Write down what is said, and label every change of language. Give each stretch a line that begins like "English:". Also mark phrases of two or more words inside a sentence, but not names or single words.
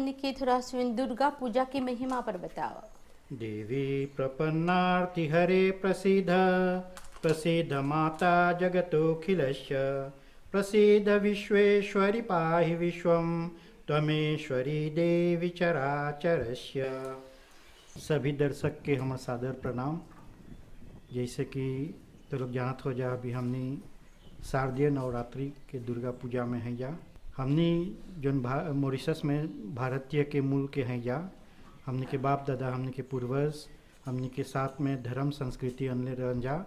Bhojpuri: हमने थोड़ा सुन दुर्गा पूजा की महिमा पर बताओ।
Sanskrit: देवी प्रपन्नार्ति हरे प्रसीद प्रसीद माता जगतोऽखिलस्य प्रसीद विश्वेश्वरी पाहि विश्वं त्वमेश्वरी देवी चराचरस्य।
Bhojpuri: सभी दर्शक के हम सादर प्रणाम। जैसे कि तो लोग जानत हो जा, अभी हमने शारदीय नवरात्रि के दुर्गा पूजा में हैं जा। हमने जो मॉरिशस में भारतीय के मूल के हैं जा। हमने के बाप दादा, हमने के पूर्वज, हमने के साथ में धर्म संस्कृति अनले रहन जा।